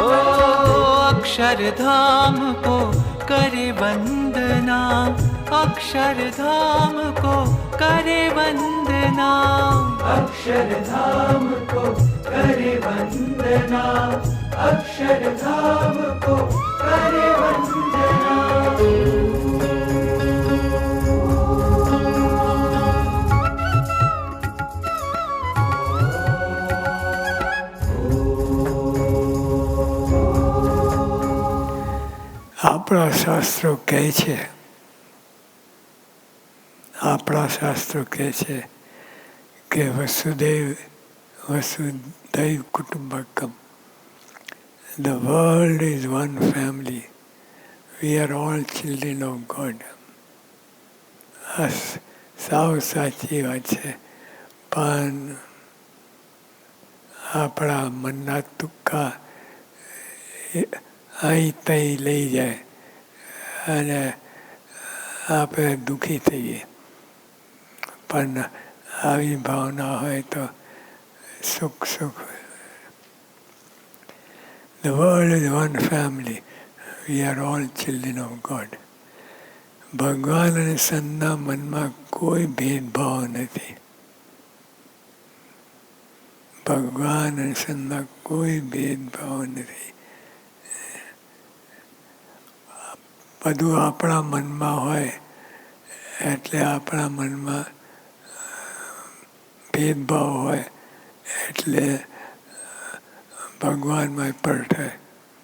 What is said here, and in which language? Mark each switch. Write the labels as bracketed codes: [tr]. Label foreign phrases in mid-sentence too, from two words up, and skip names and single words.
[hi] ओ अक्षरधाम को करे वंदना, अक्षरधाम को करे वंदना. अक्षरधाम को करे वंदना, अक्षरधाम को करे वंदना. [gu] આપણા શાસ્ત્રો કહે છે, આપણા શાસ્ત્રો કહે છે કે [sa] वसुधैव कुटुम्बकम्. [en] The world is one family. We are all children of God. [gu] આ સાવ સાચી વાત છે, પણ આપણા મનના તુક્કા અહીં તહીં લઈ જાય અને આપણે દુઃખી થઈએ. પણ આવી ભાવના હોય તો સુખ સુખ. [en] The world is one family. We are all children of God. [gu] ભગવાન અને સંતના મનમાં કોઈ ભેદભાવ નથી. ભગવાન અને સંતમાં કોઈ ભેદભાવ નથી. બધું આપણા મનમાં હોય એટલે આપણા મનમાં ભેદભાવ હોય એટલે ભગવાનમાં પ્રગટાય.